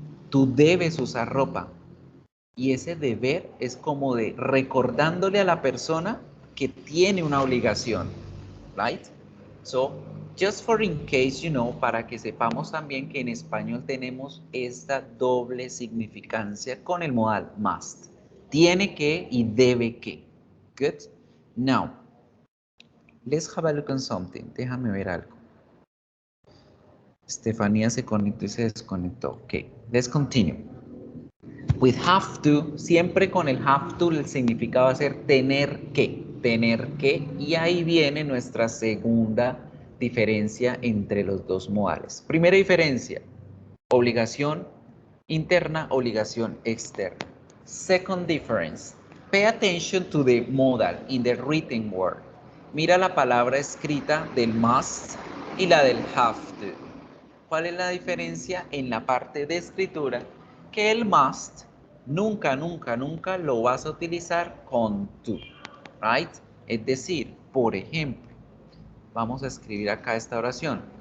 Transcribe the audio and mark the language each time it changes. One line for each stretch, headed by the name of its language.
Spanish: Tú debes usar ropa. Y ese deber es como de recordándole a la persona que tiene una obligación,
English: right? So, just for in case, you know,
Spanish: para que sepamos también que en español tenemos esta doble significancia con el modal must. Tiene que y debe que.
English: Good? Now, let's have a look on something.
Spanish: Déjame ver algo. Estefanía se conectó y se desconectó.
English: Ok, let's continue.
Spanish: With have to, siempre con el have to el significado va a ser tener que, y ahí viene nuestra segunda diferencia entre los dos modales. Primera diferencia, obligación interna, obligación externa.
English: Second difference, pay attention to the modal in the written word.
Spanish: Mira la palabra escrita del must y la del have to. ¿Cuál es la diferencia en la parte de escritura? Que el must nunca lo vas a utilizar con to,
English: right?
Spanish: Es decir, por ejemplo, vamos a escribir acá esta oración.